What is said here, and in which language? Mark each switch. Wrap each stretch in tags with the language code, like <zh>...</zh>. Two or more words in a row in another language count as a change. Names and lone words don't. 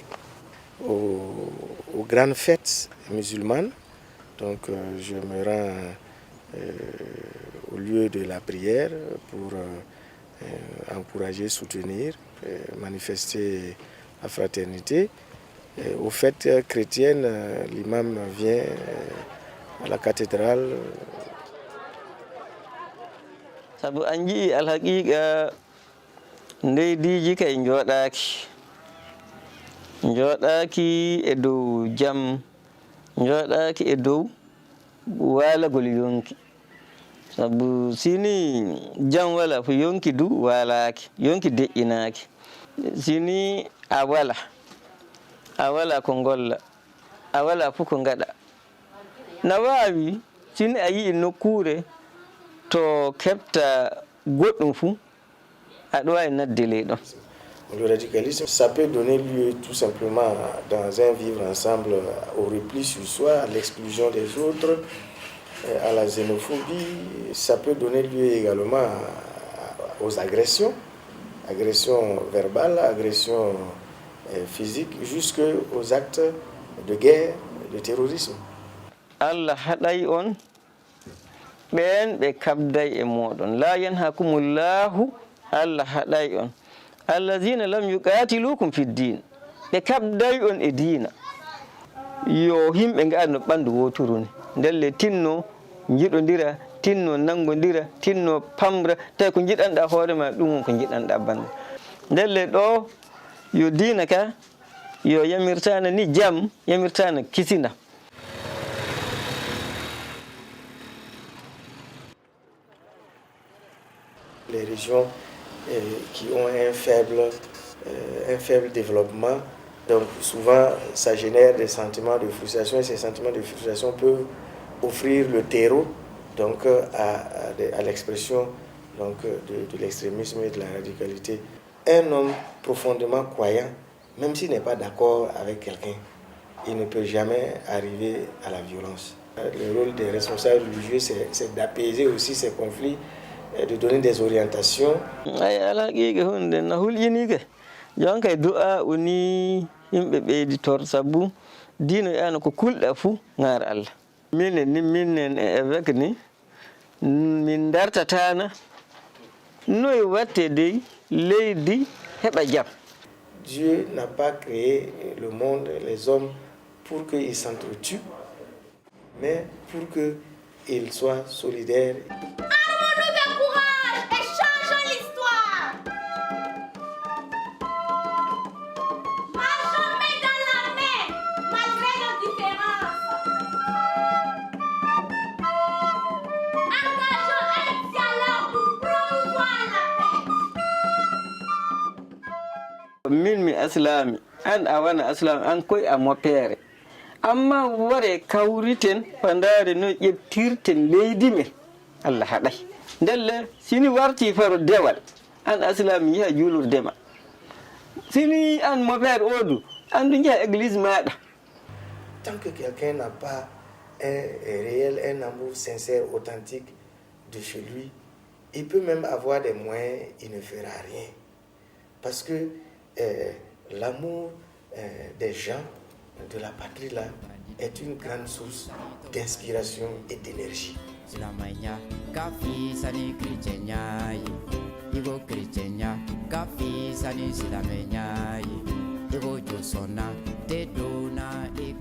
<fr>Aux grandes fêtes musulmanes, donc je me rends au lieu de la prière pour encourager, soutenir, manifester la fraternité. Aux fêtes chrétiennes, l'imam vient à la cathédrale.</fr> <ff>Sabu anji alhaqiqa ndeydiji kay jooɗaki e dow jam jooɗaki e dow waalagol yonki sabu sini jam wala fo yonki du waalaki yonki deƴƴinaki sini a wala ko golla a wala fof ko gaɗa na wawi sini a yii nokkure to keɓta goɗɗum fuu aɗa wawi nadde ley ɗon</ff> <fr>Le radicalisme, ça peut donner lieu tout simplement dans un vivre ensemble au repli sur soi, à l'exclusion des autres, à la xénophobie. Ça peut donner lieu également aux agressions verbales, agressions physiques, jusqu'aux actes de guerre, de terrorisme.</fr> <ff>Allah haɗay on ɓen ɓe kabday e moɗon</ff> <ar>لا ينهاكم الله</ar> <ff>Allah haɗay on</ff> <ar>الذين لم يقاتلوكم في الدين</ar> <ff>ɓe kabday on e diina yo himɓe ngaari no ɓanndu woturu ni ndelle tinno jiɗodira tinno nangodira tinno pamra tawi ko jiɗanɗa hoore ma ɗum ko jiɗanɗa bande ndelle ɗo yo diina ka yo yamirtana ni jam yamirtana kisina.</ff> <fr>Les régions qui ont un faible développement, donc souvent ça génère des sentiments de frustration et ces sentiments de frustration peuvent offrir le terreau donc, à l'expression donc, de l'extrémisme et de la radicalité. Un homme profondément croyant, même s'il n'est pas d'accord avec quelqu'un, il ne peut jamais arriver à la violence. Le rôle des responsables religieux, c'est d'apaiser aussi ces conflits, de donner des orientations.</fr> <ff>jonka du'a uni yimɓe ɓeydi tor sabu diino ana ko kulɗa fuu ŋaar Allah minen e évêque ni min dartatana noye watte dey leydi heɓa jam.</ff> <fr>Dieu n'a pas créé le monde, les hommes pour qu'ils s'entretuent, mais pour qu'ils soient solidaires. Armons-nous de courage et changeons l'histoire. Marchons main dans la main, malgré nos différences. Engageons un dialogue pour promouvoir la paix.</fr> <ff>Min mi aslami an a wana aslami an koye a moppere amma ware kawriten pandare no ƴettirten leydi men Allah haɗay ndelle sini warti faro dewal an aslami yiha juulurdema sini an moppere odu an du jeeha église maɗa.</ff> <fr>Tant que quelqu'un n'a pas un amour sincère, authentique de chez lui, il peut même avoir des moyens, il ne fera rien. Parce que l'amour des gens, de la patrie là, est une grande source d'inspiration et d'énergie.</fr> <bm>Silamanya kafi sani Christiania Igo Christiania kafi sani silamenya Igo josona te dona</bm>